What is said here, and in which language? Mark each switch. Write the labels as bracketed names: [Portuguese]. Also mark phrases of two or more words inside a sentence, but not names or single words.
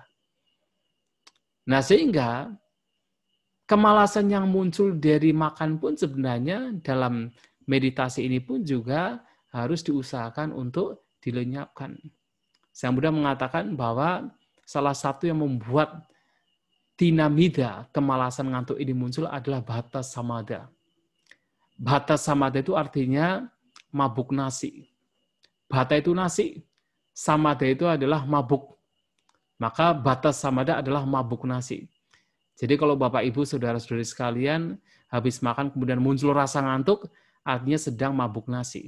[Indonesian] Nah, sehingga kemalasan yang muncul dari makan pun sebenarnya dalam meditasi ini pun juga harus diusahakan untuk dilenyapkan. Sang Buddha mengatakan bahwa salah satu yang membuat tinamida, kemalasan ngantuk ini muncul adalah [Pali] bhata samada. Bhata samada [Indonesian] itu artinya mabuk nasi. Bhata itu nasi, samada itu adalah mabuk. Maka [Pali] bhata samada [Indonesian] adalah mabuk nasi. Jadi kalau Bapak Ibu saudara-saudari sekalian habis makan kemudian muncul rasa ngantuk, artinya sedang mabuk nasi.